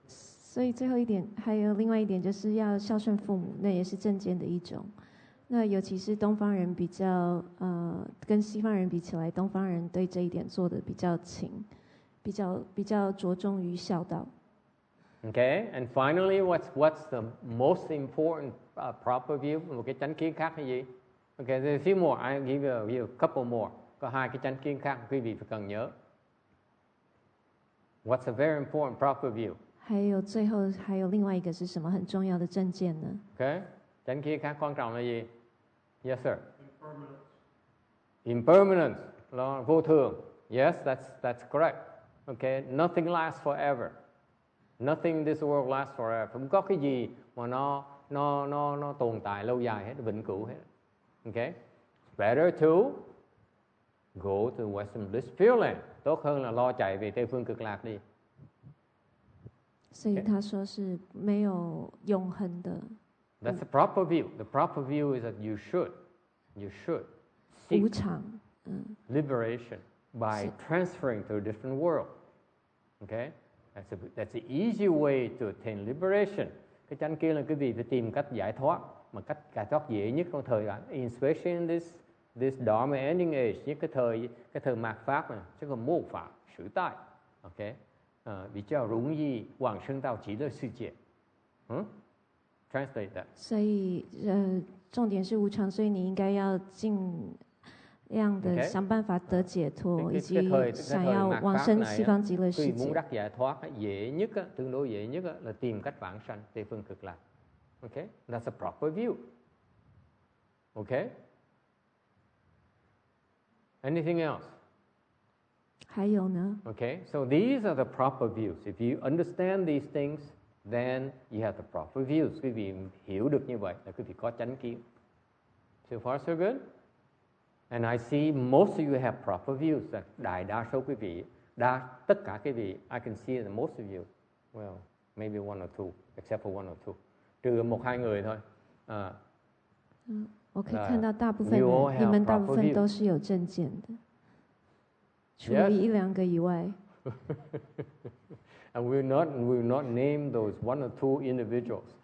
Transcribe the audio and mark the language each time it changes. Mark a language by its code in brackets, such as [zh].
[zh] 所以最后一点，还有另外一点，就是要孝顺父母，那也是正见的一种。那尤其是东方人比较跟西方人比起来，东方人对这一点做的比较勤，比较着重于孝道。 [en] Okay, and finally, what's the most important proper view? [vi] Một cái chánh kiến khác là gì? [en] Okay, there's a few more. I give you a couple more. [vi] Có hai cái chánh kiến khác quý vị phải cần nhớ. [en] What's a very important proper view? [zh] 最后还有另外一个是什么很重要的正见呢？ [vi] Okay, chánh kiến khác quan trọng là gì? [en] Yes, sir. Impermanence. Impermanence, [vi] vô thường. [en] Yes, that's correct. Okay, nothing lasts forever. Nothing in this world lasts forever. [vi] Không có cái gì mà nó tồn tại lâu dài hết, vĩnh cửu hết. [en] Okay, better to go to Western Bliss Pure Land. [vi] Tốt hơn là lo chạy về Tây phương cực lạc đi. [zh] 所以他说是没有永恒的。 [en] That's the proper view. The proper view is that you should seek [zh] 无常， [en] liberation by transferring to a different world. Okay, that's the easy way to attain liberation. [vi] Cái chánh kiến là quý vị phải tìm cách giải thoát, mà cách giải thoát dễ nhất trong thời đại, [en] especially in this Dharma ending age, [vi] nhất cái thời mạt pháp này, chứ còn mô pháp, sử tại. [zh] Okay, 比较容易往生到极乐世界。 [en] Translate that. [zh] 所以重点是无常，所以你应该要尽量的想办法得解脱，以及想要往生西方极乐世 [vi] muốn [zh] 界。 [vi] đắc giải thoát dễ nhất, tương đối dễ nhất là tìm cách vãng sanh Tây phương cực lạc. [en] Okay, that's a proper view. Okay. Anything else? [zh] 还有呢？ [en] Okay, so these are the proper views. If you understand these things, then you have the proper views. [vi] Quý vị hiểu được như vậy là quý vị có chánh kiến. [en] So far so good. And I see most of you have proper views. [vi] Đại đa số quý vị, [en] tất cả quý vị, I can see that most of you, well, maybe one or two, except for one or two. [vi] Trừ một hai người thôi. [zh] 我可以看到大部分人，你们大部分都是有正见的，除了一两个以外。 [en] And we will not name those one or two individuals.